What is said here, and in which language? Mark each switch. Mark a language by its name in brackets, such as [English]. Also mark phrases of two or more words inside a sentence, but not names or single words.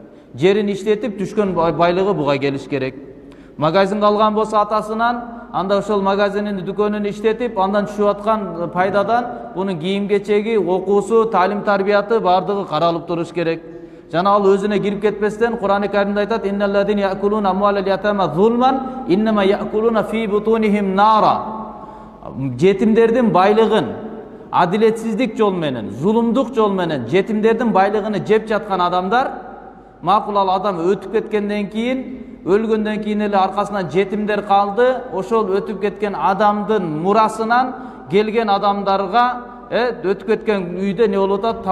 [Kyrgyz] Жерин иштетип түшкөн байлыгы буга келиш керек. Магазин алган болсо атасынан, анда ошол магазинин дүкөнүн иштетип, андан түшүп аткан пайдадан бунун кийим-кечеги, окуусу, таалим тарбияты бардыгы каралып туруш керек. Жана ал өзүнө кирип кетпестен Кур'ан-ы Каримде айтат: [Arabic] "إن الذين يأكلون أموال اليتامى ظلما إنما يأكلون في بطونهم نارا." [Kyrgyz] Жетимдердин байлыгын адилетсиздик жол менен, зулумдук жол менен жетимдердин байлыгын жеп жаткан адамдар, макул ал адам өтүп кеткенден кийин, өлгөндөн кийин эле аркасынан жетимдер калды, ошол өтүп кеткен адамдын мурасынан келген адамдарга өтүп кеткен үйдө не болуп атат?